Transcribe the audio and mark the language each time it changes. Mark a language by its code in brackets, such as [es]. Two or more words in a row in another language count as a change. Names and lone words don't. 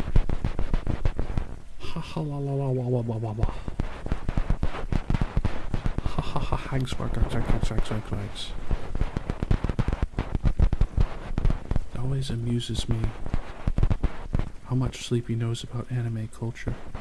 [en] Ha ha la la la wa wa wa wa wa. Ha ha ha hags bark hags. It always amuses me how much Sleepy knows about anime culture.